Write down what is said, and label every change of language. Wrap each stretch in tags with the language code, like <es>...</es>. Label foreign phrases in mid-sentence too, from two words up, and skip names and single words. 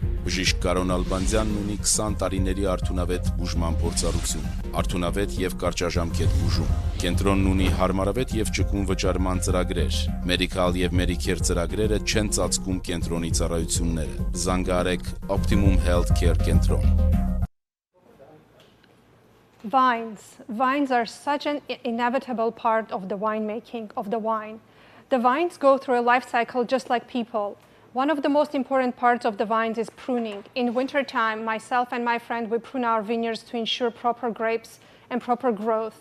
<hy>Բժիշկ Կարոն Ալբանդյանն ունի 20 տարիների արդյունավետ բուժման փորձառություն, արդյունավետ եւ կարճաժամկետ բուժում։ Կենտրոնն ունի հարմարավետ եւ ճկուն վճարման ծրագրեր։ Medical եւ Medicare ծրագրերը չեն ծածկում կենտրոնի ծառայությունները։ Զանգահարեք Optimum Healthcare կենտրոն։</hy> <en>Vines. Vines are such an inevitable part of the winemaking, of the wine. The vines go through a life cycle just like people. One of the most important parts of the vines is pruning. In wintertime, myself and my friend, we prune our vineyards to ensure proper grapes and proper growth.</en>